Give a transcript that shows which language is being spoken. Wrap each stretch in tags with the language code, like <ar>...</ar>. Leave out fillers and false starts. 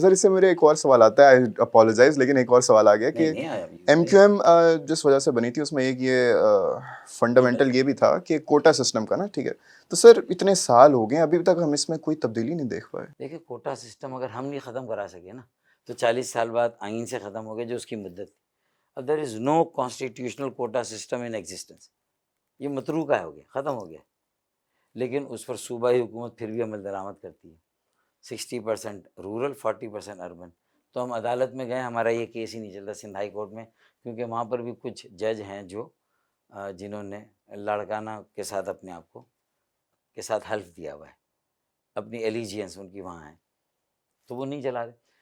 <ur>سر اس سے میرے ایک اور سوال آتا ہے،</ur> <en>I apologise,</en> <ur>لیکن ایک اور سوال آ گیا کہ MQM جس وجہ سے بنی تھی اس میں ایک یہ فنڈامنٹل یہ بھی تھا کہ کوٹا سسٹم کا نا، ٹھیک ہے. تو سر اتنے سال ہو گئے ابھی تک ہم اس میں کوئی تبدیلی نہیں دیکھ پائے. دیکھیں کوٹا سسٹم اگر ہم نہیں ختم کرا سکے نا تو 40 سال بعد آئین سے ختم ہو گیا جو اس کی مدت تھی.</ur> <en>اب there is no constitutional quota system in existence.</en> <ur>یہ متروکہ ہو گیا، ختم ہو گیا. لیکن اس پر صوبائی حکومت پھر بھی عمل درآمد کرتی ہے. 60% رورل، 40% اربن. تو ہم عدالت میں گئے، ہمارا یہ کیس ہی نہیں چلتا سندھ ہائی کورٹ میں، کیونکہ وہاں پر بھی کچھ جج ہیں جو جنہوں نے لاڑکانہ کے ساتھ اپنے آپ کو کے ساتھ حلف دیا ہوا ہے، اپنی ایلیجینس ان کی وہاں ہے، تو وہ نہیں چلا رہے.</ur>